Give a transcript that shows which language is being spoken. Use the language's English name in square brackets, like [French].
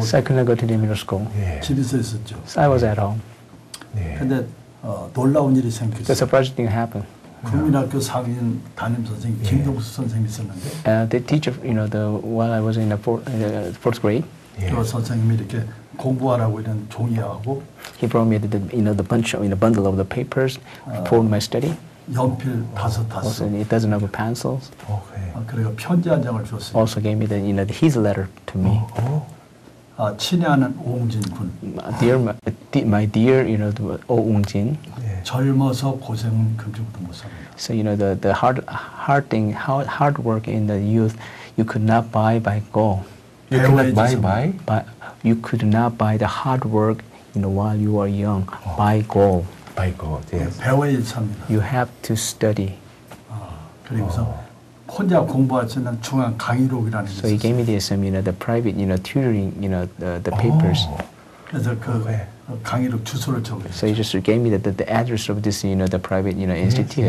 [English] So I could not go to the middle school. [Korean] 집에서 있었죠. [English] So I was at home. [Korean] 근데 놀라운 일이 [English] The [Korean] 생겼어요. [English] surprising thing happened. [Korean] 국민학교 상인 담임 선생님 김동수 선생님이 있었는데 [English] The teacher, while I was in the fourth grade, [Korean] 그 선생님이 이렇게 공부하라고 이런 종이하고 [English] he brought me the bundle of the papers for my study. [Korean] 연필 5 [English] Also, a dozen of pencils. Okay. [Korean] 그리고 편지 한 장을 줬어요. [English] Also gave me his letter to me. [Korean] 친애하는 오웅진 군. [English] My dear, Oh Ung-jin. [Korean] 젊어서 고생은 금주부터 못 삽니다. [English] So the hard work in the youth, you could not buy by gold. You cannot buy? But you could not buy the hard work, while you are young, by gold. By God, yes. [Korean] 배워야 삽니다. [English] You have to study. [Korean] 그리고서 혼자 공부할 수 있는 중앙 강의록이라는 게 [English] So he gave [Korean] 있었어요. [English] me the private, tutoring, the papers. [Korean] 그래서 그 강의록 주소를 적어요. [English] So he just gave me the address of this, the private, institute.